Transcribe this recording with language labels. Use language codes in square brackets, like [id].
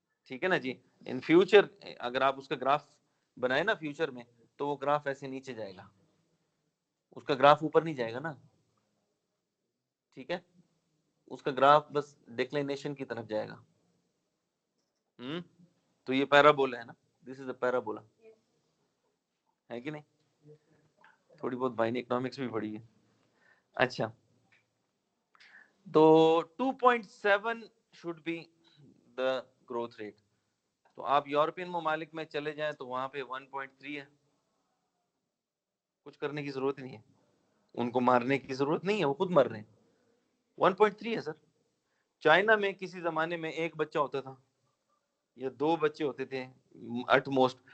[ur] ٹھیک ہے نا جی. [en] in future [ur] اگر آپ اس کا گراف بنائے نا فیوچر میں، تو وہ گراف ایسے نیچے جائے گا، اس کا گراف اوپر نہیں جائے گا نا. ٹھیک ہے، اس کا گراف بس ڈکلینیشن کی طرف جائے گا. تو یہ پیرابولا ہے نا، [en] this is a parabola, [ur] ہے کہ نہیں؟ تھوڑی بہت بھائی نے اکنامکس بھی پڑھی ہے. اچھا، تو [en] 2.7 should be the growth rate. [ur] تو آپ یورپین ممالک میں چلے جائیں تو وہاں پہ 1.3 ہے. کچھ کرنے کی ضرورت نہیں ہے، ان کو مارنے کی ضرورت نہیں ہے، وہ خود مر رہے ہیں. 1.3 ہے سر. چائنا میں کسی زمانے میں ایک بچہ ہوتا تھا یا 2 بچے ہوتے تھے [en] At most.